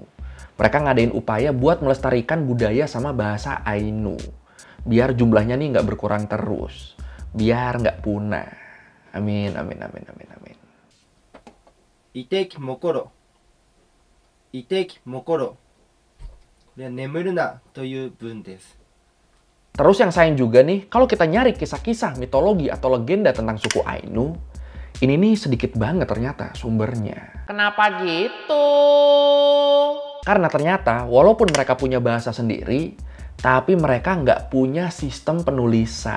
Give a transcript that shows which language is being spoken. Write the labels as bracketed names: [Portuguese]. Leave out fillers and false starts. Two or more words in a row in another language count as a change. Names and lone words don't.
[Indonesian] Mereka ngadain upaya buat melestarikan budaya sama bahasa Ainu. Biar jumlahnya nih nggak berkurang terus. Biar nggak punah. Amin. [Ainu] Iteki mokoro. Iteki mokoro. [Japanese] これは眠るなという文です。 [Indonesian] Terus yang sayang juga nih, kalau kita nyari kisah-kisah mitologi atau legenda tentang suku Ainu, ini nih sedikit banget ternyata sumbernya. Kenapa gitu? Karena ternyata walaupun mereka punya bahasa sendiri, tapi mereka nggak punya sistem penulisan.